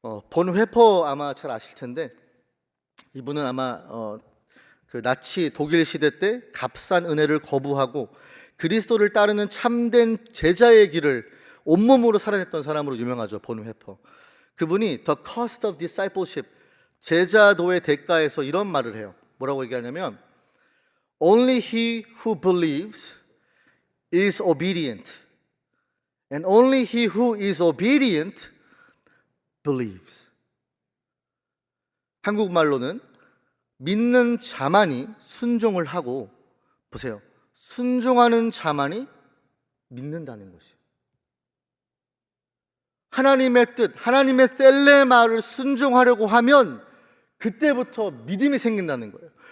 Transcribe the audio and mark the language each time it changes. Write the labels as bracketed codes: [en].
[ko] 본 회퍼 아마 잘 아실 텐데, 이분은 아마 그 나치 독일 시대 때 값싼 은혜를 거부하고 그리스도를 따르는 참된 제자의 길을 온몸으로 살아냈던 사람으로 유명하죠. 본 회퍼. 그분이 The Cost of Discipleship, 제자도의 대가에서 이런 말을 해요. 뭐라고 얘기하냐면, [en] Only he who believes is obedient, and only he who is obedient believes. [ko] 한국말로는 믿는 자만이 순종을 하고, 보세요, 순종하는 자만이 믿는다는 것이에요. 하나님의 뜻, 하나님의 셀레마를 순종하려고 하면 그때부터 믿음이 생긴다는 거예요.